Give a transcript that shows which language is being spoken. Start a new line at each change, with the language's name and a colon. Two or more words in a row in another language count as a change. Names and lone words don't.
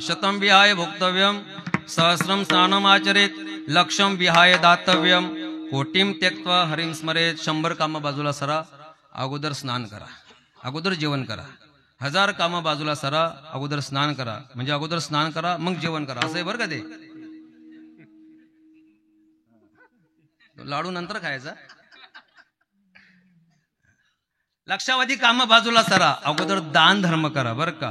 Sanskrit: शतम विहाय भोक्तव्यम, सहस्रम स्नानम आचरेत, लक्षम विहाय दातव्यम, कोटीम त्यक्त्वा हरिम स्मरेत.
Marathi: 100 कामं बाजूला सरा, अगोदर स्नान करा, अगोदर जेवण करा. 1000 कामं बाजूला सरा, अगोदर स्नान करा. म्हणजे अगोदर स्नान करा मग जेवण करा असं आहे बरं का. ते लाडू नंतर खायचा. लक्षावधी काम बाजूला सरा, अगोदर दान धर्म करा बरं का.